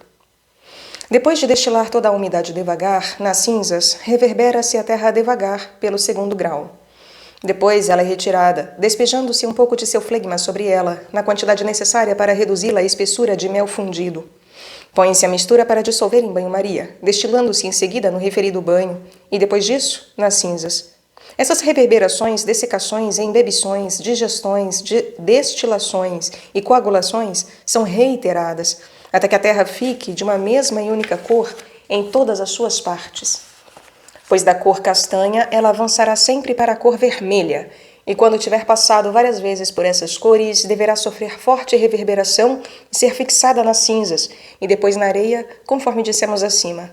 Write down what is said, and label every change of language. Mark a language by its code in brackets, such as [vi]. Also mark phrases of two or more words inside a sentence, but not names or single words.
[pt] Depois de destilar toda a umidade devagar, nas cinzas, reverbera-se a terra devagar pelo 2º grau. Depois ela é retirada, despejando-se um pouco de seu flegma sobre ela, na quantidade necessária para reduzi-la à espessura de mel fundido. Põe-se a mistura para dissolver em banho-maria, destilando-se em seguida no referido banho, e depois disso, nas cinzas. Essas reverberações, dessecações, embebições, digestões, destilações e coagulações são reiteradas, até que a terra fique de uma mesma e única cor em todas as suas partes. Pois da cor castanha ela avançará sempre para a cor vermelha, E quando tiver passado várias vezes por essas cores, deverá sofrer forte reverberação e ser fixada nas cinzas, e depois na areia, conforme dissemos acima.